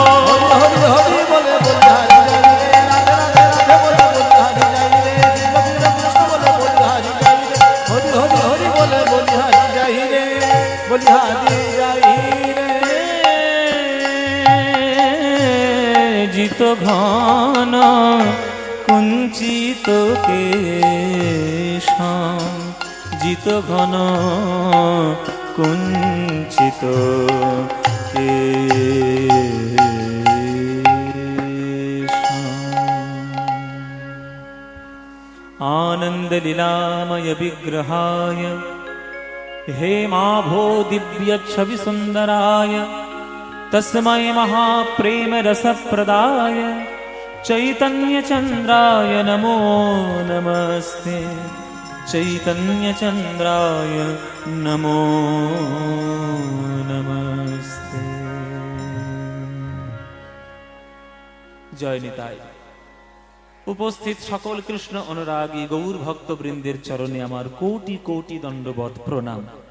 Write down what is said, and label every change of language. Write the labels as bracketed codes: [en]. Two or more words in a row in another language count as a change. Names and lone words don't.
[bn] হরি হরি বলে বলি হারি যাই রে, রাধে রাধে রাধে বলে বলি হারি যাই রে, কৃষ্ণ কৃষ্ণ কৃষ্ণ বলে বলি হারি যাই রে, হরি হরি হরি বলে বলি হারি যাই রে, বলি হারি যাই রে। [sa] জিত ঘন কুঞ্চিত কেশম জিত ঘন কুঞ্চিত आनंद लीलामय विग्रहाय हेमाभो दिव्य छवि सुंदराय तस्मै महाप्रेम रसप्रदाय चैतन्य चंद्राय नमो नमस्ते চৈতন্যচন্দ্রায় নমো নমস্তে। [bn] জয় নিতাই। উপস্থিত সকল কৃষ্ণ অনুরাগী গৌর ভক্তবৃন্দের চরণে আমার কোটি কোটি দণ্ডবৎ প্রণাম।